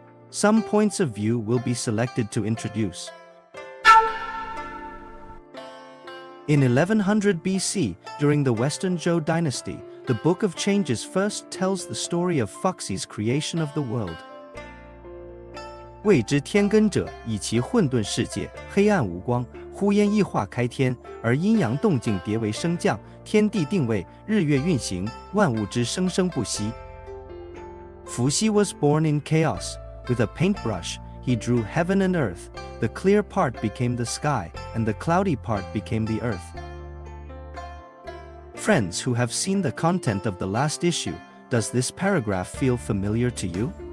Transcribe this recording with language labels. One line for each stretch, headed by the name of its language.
English: Some points of view will be selected to introduce. In 1100 BC, during the Western Zhou dynasty, the Book of Changes first tells the story of Fuxi's creation of the world.
Chinese: 谓之天根者，以其混沌世界，黑暗无光，忽焉异化开天，而阴阳动静迭为升降，天地定位，日月运行，万物之生生不息。
English: Fuxi was born in chaos. With a paintbrush, he drew heaven and earth. The clear part became the sky, and the cloudy part became the earth. Friends who have seen the content of the last issue, does this paragraph feel familiar to you?